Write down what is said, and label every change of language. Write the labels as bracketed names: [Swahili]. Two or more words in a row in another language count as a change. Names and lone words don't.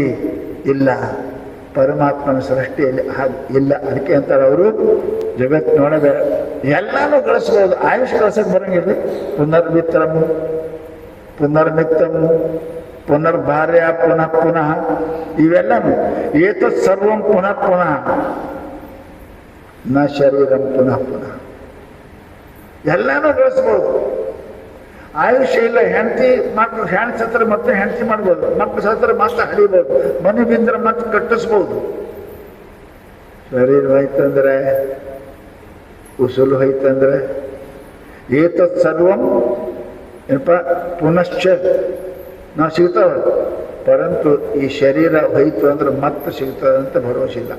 [Kannada] ಇಲ್ಲ, ಪರಮಾತ್ಮನ ಸೃಷ್ಟಿಯಲ್ಲಿ ಹಾಗೆ ಇಲ್ಲ. ಅದಕ್ಕೆ ಅಂತಾರೆ ಅವರು, ಜಗತ್ತಿನೊಳಗೆ ಎಲ್ಲಾನು ಗಳಿಸ್ಬೋದು, ಆಯುಷ್ ಗಳಿಸಕ್ಕೆ ಬರಂಗಿಲ್ಲ. [Sanskrit] ಪುನರ್ಮಿತ್ರಮು ಪುನರ್ಮಿತ್ತಮು ಪುನರ್ಭಾರ್ಯ ಪುನಃ ಪುನಃ, ಇವೆಲ್ಲನು ಏತತ್ ಸರ್ವಂ ಪುನಃ ಪುನಃ ನ ಶರೀರಂ ಪುನಃ ಪುನಃ. [Kannada] ಎಲ್ಲಾನು ಗಳಿಸ್ಬೋದು. ಆಯುಷ್ಯ ಇಲ್ಲ. ಹೆಂಡತಿ ಮಕ್ಕಳು, ಹೆಂಡತಿ ಸತ್ರ ಮತ್ತೆ ಹೆಂಡತಿ ಮಾಡ್ಬೋದು, ಮಕ್ಕಳು ಸತ್ರ ಮತ್ತೆ ಹಡಿಬೋದು, ಮನೆ ಬಿದ್ದರೆ ಮತ್ತೆ ಕಟ್ಟಿಸ್ಬೋದು. ಶರೀರ ಹೋಯ್ತಂದ್ರೆ, ಉಸುಲು ಹೋಯ್ತಂದ್ರೆ, [Sanskrit] ಏತತ್ ಸರ್ವಂ [Kannada] ಏನಪ್ಪ ಪುನಶ್ಚ ನಾವು ಸಿಗ್ತಾವ, ಪರಂತು ಈ ಶರೀರ ಹೋಯ್ತು ಅಂದ್ರೆ ಮತ್ತೆ ಸಿಗ್ತದಂತ ಭರವಸೆ ಇಲ್ಲ.